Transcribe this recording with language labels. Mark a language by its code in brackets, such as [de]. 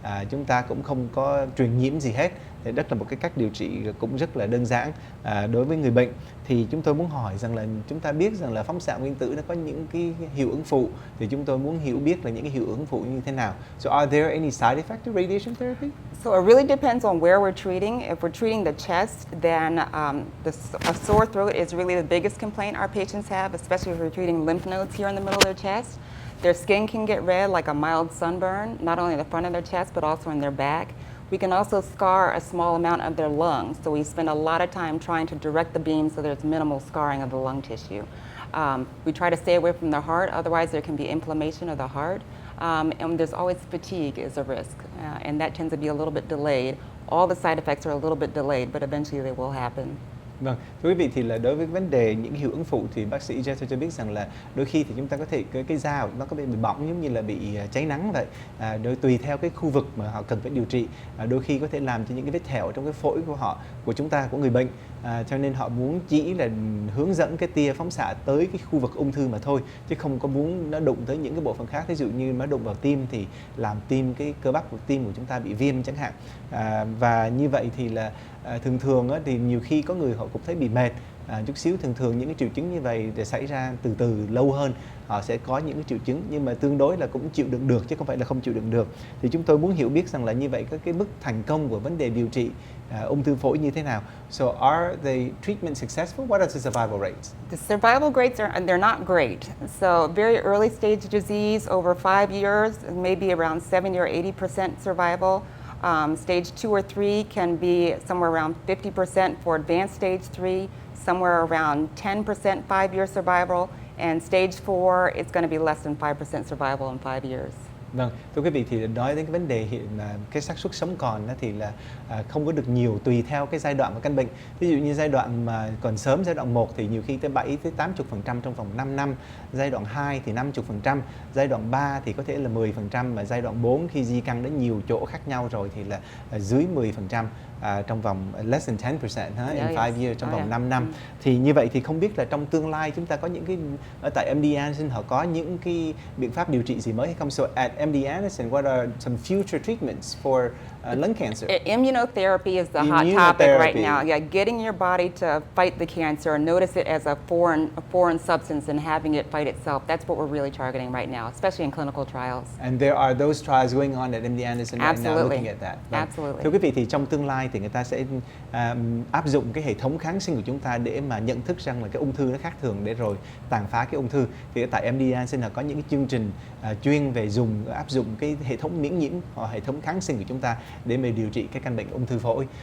[vi] Chúng ta cũng không có truyền nhiễm gì hết. Thì đó là một cái cách điều trị cũng rất là đơn giản đối với người bệnh. Thì chúng tôi muốn hỏi rằng là chúng ta biết rằng là phóng xạ nguyên tử nó có những cái hiệu ứng phụ, thì chúng tôi muốn hiểu biết là những cái hiệu ứng phụ như thế nào. [en] So are there any side effects to radiation therapy? So it really depends on where we're treating. If we're treating the chest, then a sore throat is really the biggest complaint our patients have, especially if we're treating lymph nodes here in the middle of their chest. Their skin can get red like a mild sunburn, not only in the front of their chest, but also in their back. We can also scar a small amount of their lungs, so we spend a lot of time trying to direct the beam so there's minimal scarring of the lung tissue. We try to stay away from the heart, otherwise there can be inflammation of the heart. And there's always fatigue is a risk, and that tends to be a little bit delayed. All the side effects are a little bit delayed, but eventually they will happen. [vi] Vâng, thưa quý vị, thì là đối với vấn đề những hiệu ứng phụ thì bác sĩ Jeter cho biết rằng là đôi khi thì chúng ta có thể cái da nó có bị bỏng giống như là bị cháy nắng vậy. Tùy theo cái khu vực mà họ cần phải điều trị, đôi khi có thể làm cho những cái vết thẹo trong cái phổi của họ, của chúng ta, của người bệnh. Cho nên họ muốn chỉ là hướng dẫn cái tia phóng xạ tới cái khu vực ung thư mà thôi, chứ không có muốn nó đụng tới những cái bộ phận khác. Ví dụ như nó đụng vào tim thì làm tim, cái cơ bắp của tim của chúng ta bị viêm chẳng hạn. Và như vậy thì là thường thì nhiều khi có người họ cũng thấy bị mệt chút xíu. Thường những cái triệu chứng như vậy để xảy ra từ lâu hơn, họ sẽ có những cái triệu chứng, nhưng mà tương đối là cũng chịu đựng được chứ không phải là không chịu đựng được. Thì chúng tôi muốn hiểu biết rằng là như vậy cái mức thành công của vấn đề điều trị ung thư phổi như thế nào. [en] So are the treatment successful? What are the survival rates? The survival rates they're not great. So very early stage disease over 5 years, maybe around 70 or 80% survival. Stage 2 or 3 can be somewhere around 50% for advanced stage 3, somewhere around 10% 5-year survival, and stage 4 it's going to be less than 5% survival in 5 years. [vi] Vâng, thưa quý vị thì nói đến cái vấn đề hiện là cái xác suất sống còn đó thì là không có được nhiều tùy theo cái giai đoạn của căn bệnh. Ví dụ như giai đoạn mà còn sớm, giai đoạn 1 thì nhiều khi tới 7 tới 80% trong vòng 5 năm, giai đoạn 2 thì 50%, giai đoạn 3 thì có thể là 10%, mà giai đoạn 4 khi di căn đến nhiều chỗ khác nhau rồi thì là dưới 10%. Trong vòng [en] less than 10% in 5 years, [vi] trong vòng 5 năm. Thì như vậy thì không biết là trong tương lai chúng ta có những cái ở tại MD Anderson họ có những cái biện pháp điều trị gì mới hay không? [en] So at MD Anderson, what are some future treatments for lung cancer? Immunotherapy is the hot topic right now. Yeah, getting your body to fight the cancer, notice it as a foreign substance and having it fight itself. That's what we're really targeting right now, especially in clinical trials. And there are those trials going on at MD Anderson right now looking at that. Absolutely. [vi] Thưa quý vị thì trong tương lai thì người ta sẽ áp dụng cái hệ thống kháng sinh của chúng ta để mà nhận thức rằng là cái ung thư nó khác thường để rồi tàn phá cái ung thư. Thì tại MD Anderson là có những cái chương trình chuyên về áp dụng cái hệ thống miễn nhiễm hoặc hệ thống kháng sinh của chúng ta để mà điều trị cái căn bệnh ung thư phổi.